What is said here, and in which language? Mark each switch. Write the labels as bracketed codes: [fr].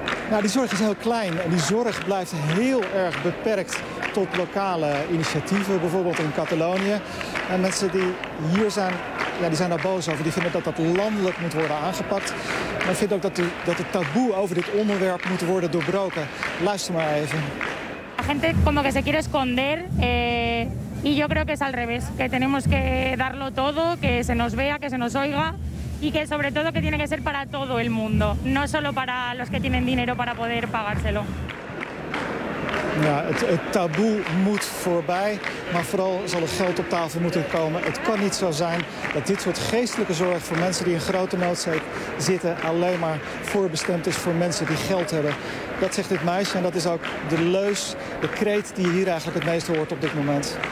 [nl] Nou, die zorg is heel klein en die zorg blijft heel erg beperkt tot lokale initiatieven, bijvoorbeeld in Catalonië. En mensen die hier zijn, ja, die zijn daar boos over. Die vinden dat landelijk moet worden aangepakt. Maar ik vind ook dat het taboe over dit onderwerp moet worden doorbroken. Luister maar even. [es] La gente como que se quiere esconder. Y yo creo que es al revés. Que tenemos que darlo todo, que se nos vea, que se nos oiga. Y que sobre todo que tiene que ser para todo el mundo, no solo para los que tienen dinero para poder pagárselo. [nl] Ja, het taboe moet voorbij, maar vooral zal er geld op tafel moeten komen. Het kan niet zo zijn dat dit soort geestelijke zorg voor mensen die in grote nood zitten alleen maar voorbestemd is voor mensen die geld hebben. Dat zegt dit meisje en dat is ook de leus, de kreet die je hier eigenlijk het meeste hoort op dit moment.